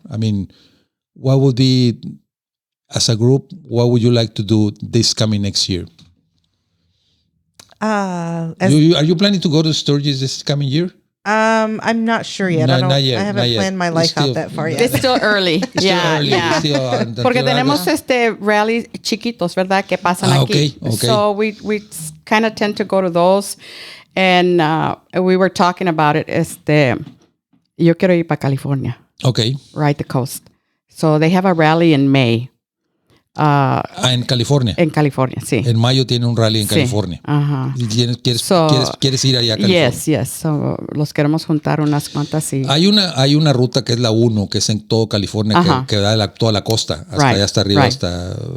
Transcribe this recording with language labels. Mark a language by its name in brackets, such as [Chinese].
[English] I mean, what would be, as a group, what would you like to do this coming next year? Are you planning to go to Sturgis this coming year? I'm not sure yet. Not yet. I haven't planned my life out that far yet. It's still early. [Spanish] Porque tenemos rally chiquitos, ¿verdad? Que pasan aquí. [English] Okay. So we kind of tend to go to those. And we were talking about it. [Spanish] Yo quiero ir para California. [English] Okay. Ride the coast. So they have a rally in May. [Spanish] En California. En California, sí. En mayo tiene un rally en California. Ajá. ¿Quieres ir allá a California? [English] Yes. [Spanish] So, los queremos juntar unas cuantas y... Hay una ruta que es la 1, que es en todo California, que da toda la costa, hasta allá hasta arriba, hasta